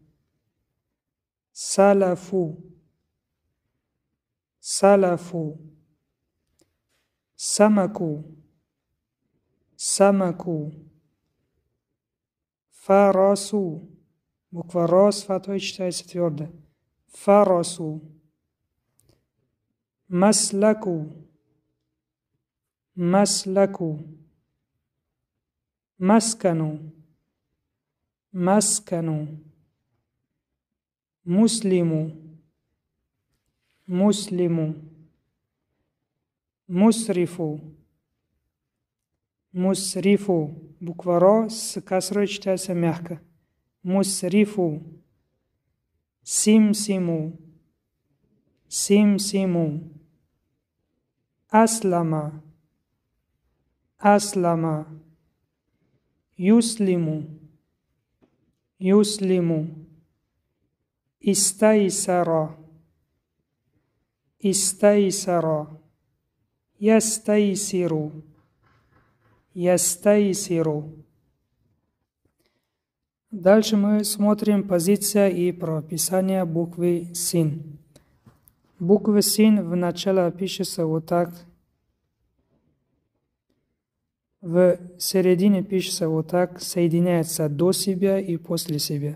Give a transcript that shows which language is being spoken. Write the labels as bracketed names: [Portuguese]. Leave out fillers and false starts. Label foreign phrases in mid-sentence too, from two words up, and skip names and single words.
[Arabic] سلفوا سلفوا سمكوا سمكوا فرسوا. [Russian] Буква Ро с фатой читается твердо. [Arabic] فرسوا مسلكوا مسلكوا مسكنوا مسكنوا مسلموا مسلموا مسرفوا مسرفوا. [Russian] Буква Ро с касрой читается мягко. [Arabic] مسرفوا سمسموا سمسموا أسلم أسلم يسلم يسلم استيسر استيسر يستيسر يستيسر. [Russian] Дальше мы смотрим позиция и прописание буквы Син. Буква Син в начале пишется вот так. В середине пишется вот так, соединяется до себя и после себя.